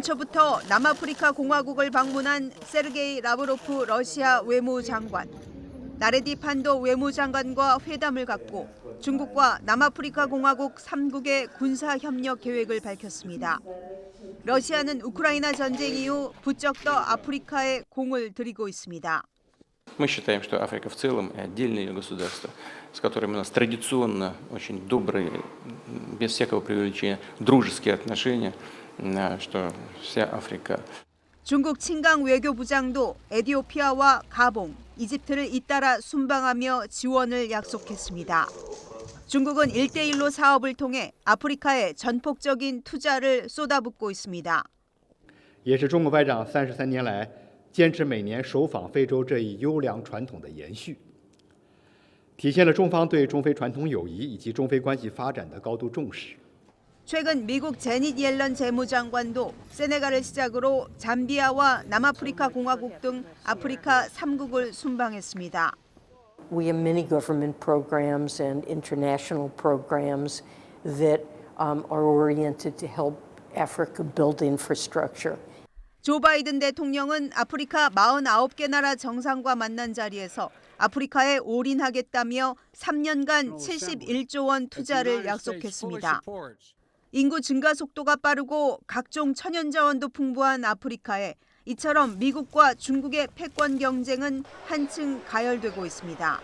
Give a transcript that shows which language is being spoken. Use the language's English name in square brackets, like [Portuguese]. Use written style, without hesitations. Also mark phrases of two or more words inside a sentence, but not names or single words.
[Korean] 연초부터 남아프리카 공화국을 방문한 세르게이 라브로프 러시아 외무장관. 나레디 판도 외무장관과 회담을 갖고 중국과 남아프리카 공화국 3국의 군사 협력 계획을 밝혔습니다. 러시아는 우크라이나 전쟁 이후 부쩍 더 아프리카에 공을 들이고 있습니다. [Russian] Мы считаем, что Африка в целом отдельные государства, с которыми у нас традиционно очень добрые, без всякого преувеличения, дружеские отношения, что вся Африка. [Korean] 중국 친강 외교부장도 에티오피아와 가봉, 이집트를 잇따라 순방하며 지원을 약속했습니다. 중국은 1대1로 사업을 통해 아프리카에 전폭적인 투자를 쏟아붓고 있습니다. [Chinese] 也是中国外长33年来坚持每年首访非洲这一优良传统的延续，体现了中方对中非传统友谊以及中非关系发展的高度重视。 [Korean] 최근 미국 제닛 옐런 재무장관도 세네갈을 시작으로 잠비아와 남아프리카 공화국 등 아프리카 3국을 순방했습니다. [English] We have many government programs and international programs that are oriented to help Africa build infrastructure. [Korean] 조 바이든 대통령은 아프리카 49개 나라 정상과 만난 자리에서 아프리카에 올인하겠다며 3년간 71조 원 투자를 약속했습니다. 인구 증가 속도가 빠르고 각종 천연 자원도 풍부한 아프리카에 이처럼 미국과 중국의 패권 경쟁은 한층 가열되고 있습니다.